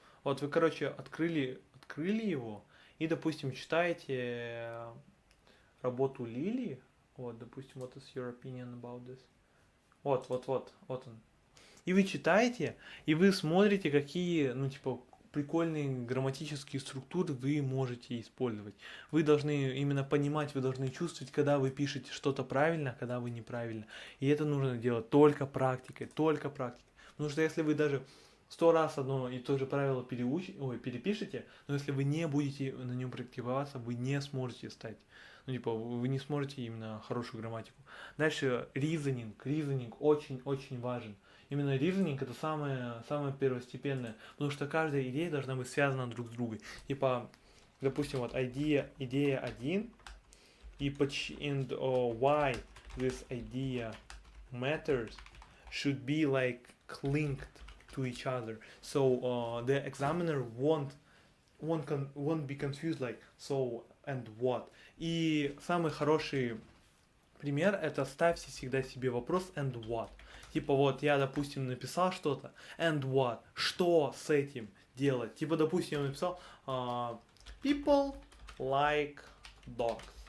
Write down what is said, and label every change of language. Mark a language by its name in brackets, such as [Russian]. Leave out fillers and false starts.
[Russian] Вот вы, короче, открыли его и, допустим, читаете работу Лили. [English] Вот, допустим, what is your opinion about this? [Russian] Вот он. И вы читаете, и вы смотрите, какие, ну, типа, прикольные грамматические структуры вы можете использовать. Вы должны именно понимать, вы должны чувствовать, когда вы пишете что-то правильно, когда вы неправильно. И это нужно делать только практикой. Потому что если вы даже 100 раз одно и то же правило перепишете, но если вы не будете на нем практиковаться, вы не сможете стать. Ну, типа, вы не сможете именно хорошую грамматику. Дальше reasoning. Reasoning очень важен. Именно reasoning это самое первостепенное, потому что каждая идея должна быть связана друг с другом. Типа, допустим, вот идея 1, и [English] why this idea matters should be like linked to each other. So the examiner won't be confused like so and what. [Russian] И самый хороший пример это ставьте всегда себе вопрос [English] and what. [Russian] Типа вот я, допустим, написал что-то [English] and what. [Russian] Что с этим делать? Типа, допустим, я написал [English] people like dogs.